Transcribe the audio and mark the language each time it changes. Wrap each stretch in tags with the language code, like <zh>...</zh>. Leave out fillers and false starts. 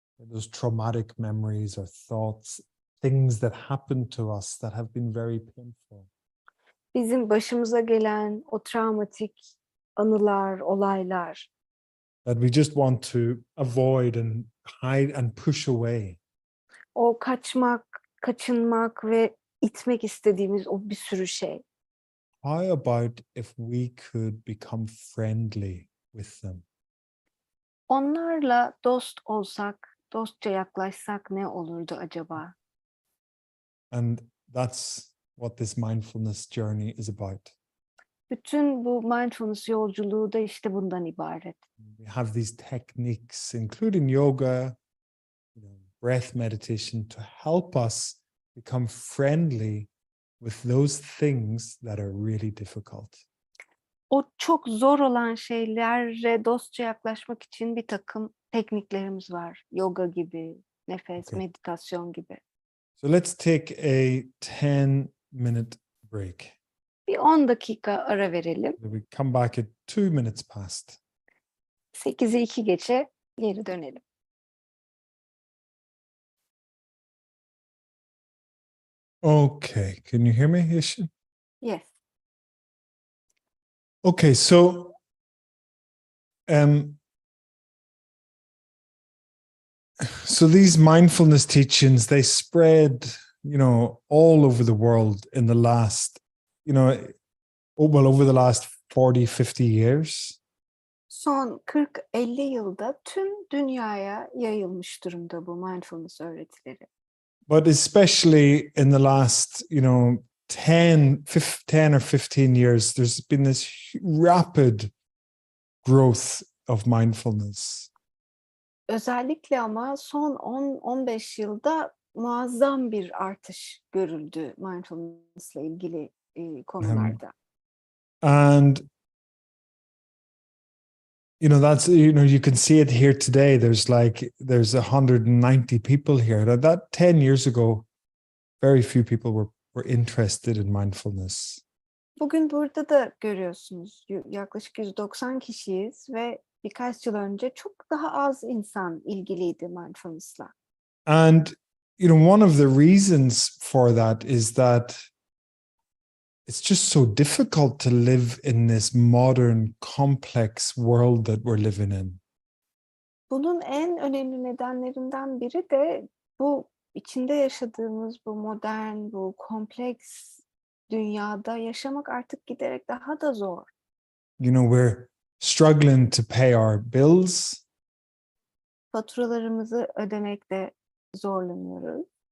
<en>Those traumatic memories or thoughts things that happen to us that have been very painful.</en> <tr>Bizim başımıza gelen o travmatik anılar, olaylar.</tr> <en>That we just want to avoid and hide and push away.</en> <tr>O kaçmak, kaçınmak ve itmek istediğimiz o bir sürü şey.</tr> <en>How about if we could become friendly with them?</en> <tr>Onlarla dost olsak, dostça yaklaşsak ne olurdu acaba?</tr> <en>And that's what this mindfulness journey is about.</en> <tr>Bütün bu mindfulness yolculuğu da işte bundan ibaret.</tr> <en>We have these techniques, including yoga, breath meditation, to help us become friendly with those things that are really difficult.</en> <tr>O çok zor olan şeylere dostça yaklaşmak için bir takım tekniklerimiz var. Yoga gibi, nefes,</tr> <en>Okay.</en> <tr>meditasyon gibi.</tr> <en>So let's take a 10-minute break.</en> <tr>Bir 10 dakika ara verelim.</tr> <en>We come back at 2 minutes past.</en> <tr>8'i 2 geçe geri dönelim.</tr> <en>Okay, can you hear me, Yeshin? Yes. Okay, so these mindfulness teachings, they spread, all over the world in the last, over the last 40, 50 years.</en> <tr>Son 40-50 yılda tüm dünyaya yayılmış durumda bu mindfulness öğretileri.</tr> <en>But especially in the last, 10 or 15 years, there's been this rapid growth of mindfulness.</en> <tr>Özellikle ama son 10-15 yılda muazzam bir artış görüldü mindfulness'la ilgili konularda.</tr> <en>And that's, you can see it here today. There's 190 people here. That 10 years ago, very few people were interested in mindfulness.</en> <tr>Bugün burada da görüyorsunuz. Yaklaşık 190 kişiyiz ve birkaç yıl önce çok daha az insan ilgiliydi mindfulness'la.</tr> <en>And, one of the reasons for that is that it's just so difficult to live in this modern, complex world that we're living in.</en> <tr>Bunun en önemli nedenlerinden biri de bu içinde yaşadığımız bu modern, bu kompleks dünyada yaşamak artık giderek daha da zor.</tr> <en>We're struggling to pay our bills.</en> <tr>Faturalarımızı ödemekte zorlanıyoruz.</tr>